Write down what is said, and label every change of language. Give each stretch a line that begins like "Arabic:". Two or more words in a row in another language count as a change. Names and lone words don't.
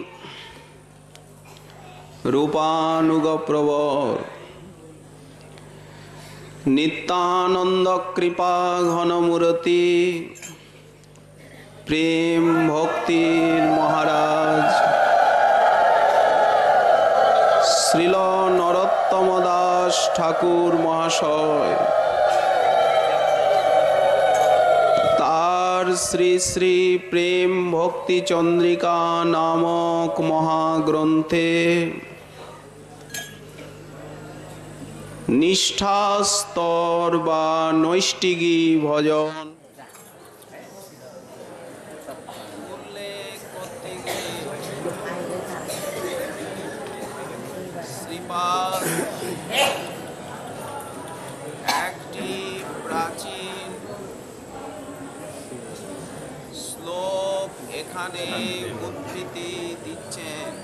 Bangla: রূপানুগ প্রবর নিত্যানন্দ কৃপা ঘনমূর্তি প্রেম ভক্তি মহারাজ শ্রীল নরোত্তম দাস ঠাকুর মহাশয় তার শ্রী শ্রী প্রেম ভক্তি চন্দ্রিকা নামক মহাগ্রন্থে নিষ্ঠা স্তর বা নৈষ্টিকী ভজন শ্রীপাদ একটি প্রাচীন শ্লোক এখানে উদ্ধৃতি দিচ্ছেন।